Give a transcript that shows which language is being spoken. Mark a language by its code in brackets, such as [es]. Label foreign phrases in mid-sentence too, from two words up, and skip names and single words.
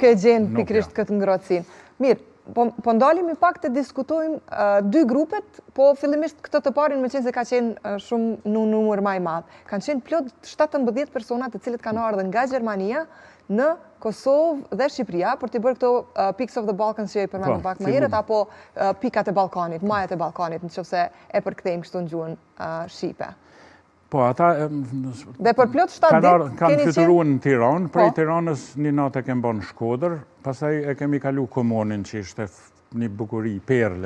[sq] Nuk e gjenë pikrisht këtë ngrohtësinë. Mirë, po ndalemi pak të diskutojmë 2 grupet, po fillimisht këtë të parin me qenë se ka qenë shumë në numër më i madh. Kanë qenë plot 17 persona të cilët kanë ardhur nga Gjermania në Kosovë dhe Shqipëria për t'i bërë këto Peaks of the Balkans që i përmendëm pak më herët, apo pikat e Ballkanit, majat e Ballkanit, nëse e përkthejmë kështu në gjuhën shqipe. Po, ata... Dhe për plot 7 ditë kanë fluturuar në Tiranë, prej Tiranës një natë e kemë bërë në Shkodër, pastaj e kemi kalu Komonin që ishte një bukuri perle.